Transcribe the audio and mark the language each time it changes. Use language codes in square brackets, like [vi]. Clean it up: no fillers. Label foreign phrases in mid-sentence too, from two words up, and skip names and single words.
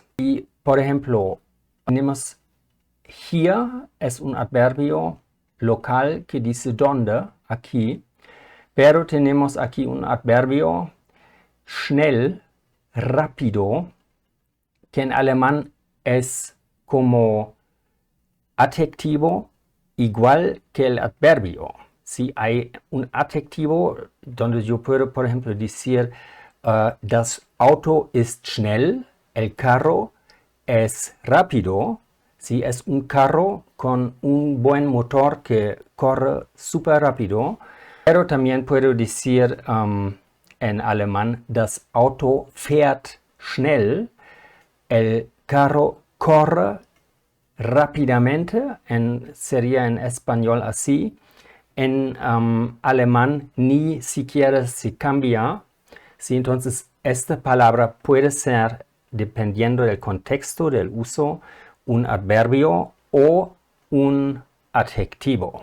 [es] Y, por ejemplo, tenemos hier, es un adverbio local que dice dónde, aquí, pero tenemos aquí un adverbio schnell, rápido, que en alemán es como adjetivo igual que el adverbio. Si hay un adjetivo donde yo puedo, por ejemplo, decir, [de] das Auto ist schnell, [es] el carro es rápido. ¿Sí? Es un carro con un buen motor que corre súper rápido. Pero también puedo decir en alemán, [de] das Auto fährt schnell, [es] el carro corre rápidamente, sería en español así. En alemán ni siquiera se cambia. ¿Sí? Entonces, esta palabra puede ser, dependiendo del contexto, del uso, un adverbio o un adjetivo.